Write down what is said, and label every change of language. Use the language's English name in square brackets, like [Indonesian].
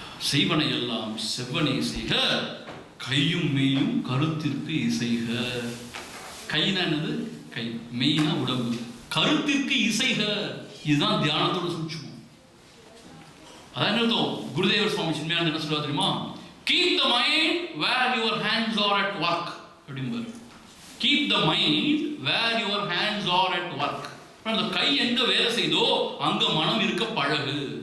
[Tamil] செய்வனை எல்லாம் செவ்வனை செய்க, கையும் மெய்யும் கருத்திற்கு இசைக. கைனா என்னது? கை. மெய்னா உடம்பு. கருத்திற்கு இசைக. இதுதான் தியானத்தோட சூட்சுமம். அதான் என்ன குருதேவர் சுவாமி சின்மயானந்த என்ன சொல்லுவா தெரியுமா? [English] Keep the mind where your hands are at work [Tamil] அப்படிம்பாரு. [English] Keep the mind where your hands are at work. [Tamil] அந்த கை எங்க வேலை செய்தோ அங்க மனம் இருக்க பழகு.